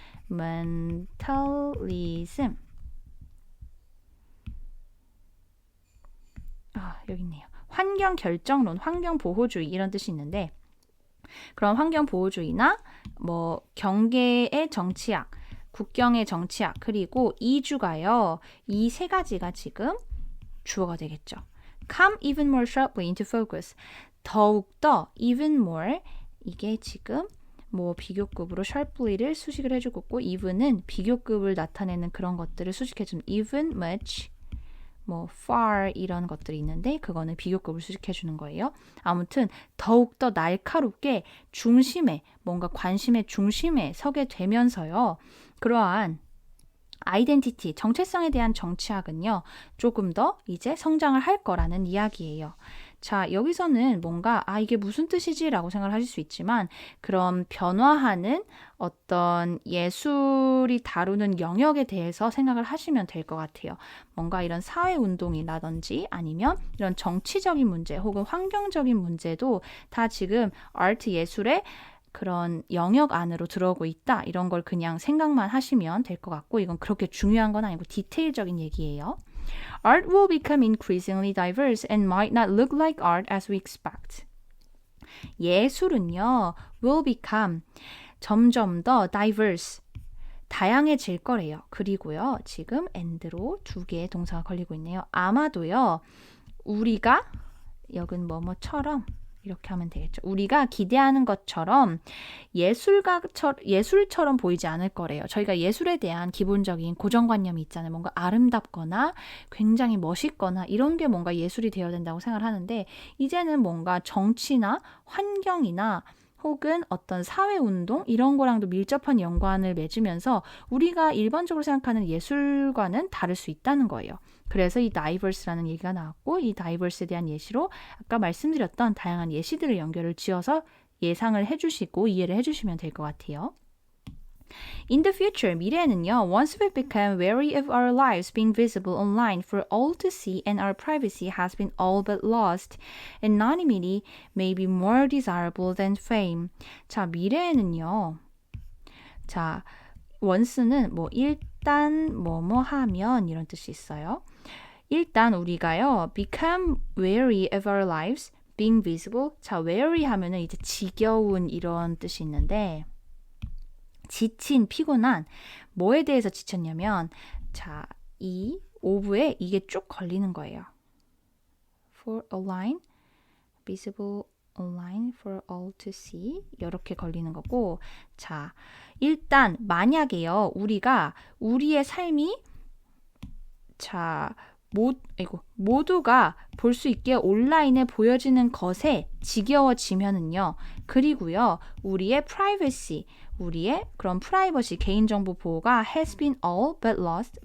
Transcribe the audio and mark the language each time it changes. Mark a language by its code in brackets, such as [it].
[ko] environmentalism 여기 있네요. 환경 결정론, 환경 보호주의 이런 뜻이 있는데 그런 환경 보호주의나 뭐 경계의 정치학, 국경의 정치학 그리고 이주가요. 이 세 가지가 지금 주어가 되겠죠. [en] Come even more sharply into focus. [ko] 더욱더 even more 이게 지금 뭐 비교급으로 sharply를 수식을 해주고 있고 even은 비교급을 나타내는 그런 것들을 수식해주는 even, much 뭐 far 이런 것들이 있는데 그거는 비교급을 수식해 주는 거예요. 아무튼 더욱더 날카롭게 중심에 뭔가 관심의 중심에 서게 되면서요. 그러한 아이덴티티, 정체성에 대한 정치학은요. 조금 더 이제 성장을 할 거라는 이야기예요. 자, 여기서는 뭔가 이게 무슨 뜻이지? 라고 생각을 하실 수 있지만 그런 변화하는 어떤 예술이 다루는 영역에 대해서 생각을 하시면 될 것 같아요. 뭔가 이런 사회운동이라든지 아니면 이런 정치적인 문제 혹은 환경적인 문제도 다 지금 아트 예술의 그런 영역 안으로 들어오고 있다. 이런 걸 그냥 생각만 하시면 될 것 같고 이건 그렇게 중요한 건 아니고 디테일적인 얘기예요. [en] Art will become increasingly diverse and might not look like art as we expect. [ko] 예술은요, [en] will become [ko] 점점 더 diverse, 다양해질 거래요. 그리고요, 지금 and로 두 개의 동사가 걸리고 있네요. 아마도요, 우리가 여긴 뭐뭐처럼 이렇게 하면 되겠죠. 우리가 기대하는 것처럼 예술처럼 보이지 않을 거래요. 저희가 예술에 대한 기본적인 고정관념이 있잖아요. 뭔가 아름답거나 굉장히 멋있거나 이런 게 뭔가 예술이 되어야 된다고 생각을 하는데 이제는 뭔가 정치나 환경이나 혹은 어떤 사회운동 이런 거랑도 밀접한 연관을 맺으면서 우리가 일반적으로 생각하는 예술과는 다를 수 있다는 거예요. 그래서 이 diverse라는 얘기가 나왔고 이 diverse에 대한 예시로 아까 말씀드렸던 다양한 예시들을 연결을 지어서 예상을 해주시고 이해를 해주시면 될 것 같아요. [en] In the future, [ko] 미래에는요, [en] once we become wary of our lives being visible online for all to see and our privacy has been all but lost, anonymity may be more desirable than fame. [ko] 자, 미래에는요, 자, once는 뭐 일단 뭐뭐 하면 이런 뜻이 있어요. 일단 우리가요, [en] become wary of our lives being visible. [ko] 자, wary 하면은 이제 지겨운 이런 뜻이 있는데 지친, 피곤한 뭐에 대해서 지쳤냐면 자, 이 of에 이게 쭉 걸리는 거예요. [en] For online, visible online for all to see [ko] 이렇게 걸리는 거고 자, 일단 만약에요. 우리가 우리의 삶이 자, 모두가 볼 수 있게 온라인에 보여지는 것에 지겨워지면은요. 그리고요. 우리의 privacy, 우리의 그런 프라이버시, 개인정보 보호가 [en] has been all but lost.